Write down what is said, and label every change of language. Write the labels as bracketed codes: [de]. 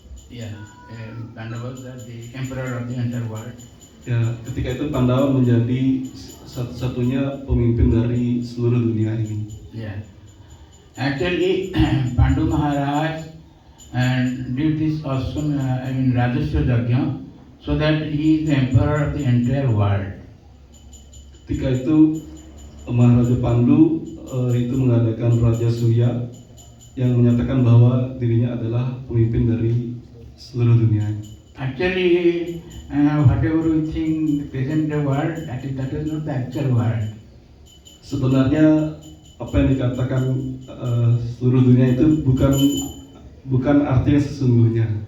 [en] Yeah, Pandavas are the emperor of the entire world. [id] Ya, ketika itu Pandawa menjadi satu-satunya pemimpin dari seluruh dunia ini. Yeah. [en] Actually, Pandu Maharaj did this awesome, Rajasya Yajna, so that he is the emperor of the entire world. [id] Ketika itu Maharaja Pandu itu mengadakan Raja Surya yang menyatakan bahwa dirinya adalah pemimpin dari seluruh dunia. [en] Actually, whatever we think the present world, that is not the actual world. [id] Sebenarnya apa yang dikatakan seluruh dunia itu bukan arti yang sesungguhnya.